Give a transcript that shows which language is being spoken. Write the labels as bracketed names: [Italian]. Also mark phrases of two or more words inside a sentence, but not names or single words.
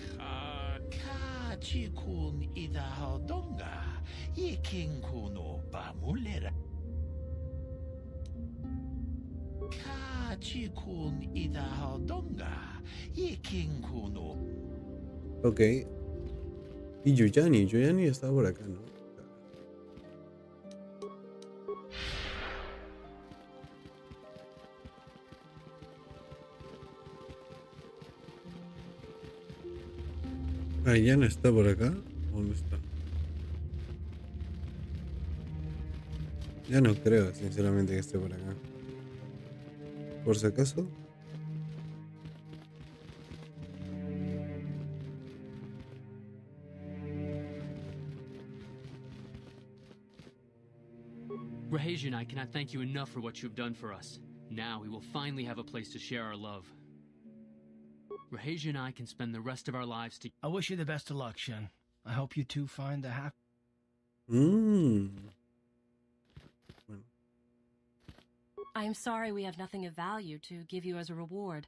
[Spanish] 같이 군 이다 하던가 이킹 군오 바물레라 같이 군 이다 하던가 이킹 군오 Ok. Y Yuyani está por acá, ¿no? ¿Hayan está por acá? ¿Dónde está? Ya no creo, sinceramente, que esté por acá. Por si acaso. [English] Rahaj and I cannot thank you enough for what you have done for us. Now we will finally have a place to share our love. Rahaj and I can spend the rest of our lives together. I wish you the best of luck, Shen. I hope you two find the happy. Bueno. I am sorry we have nothing of value to give you as a reward.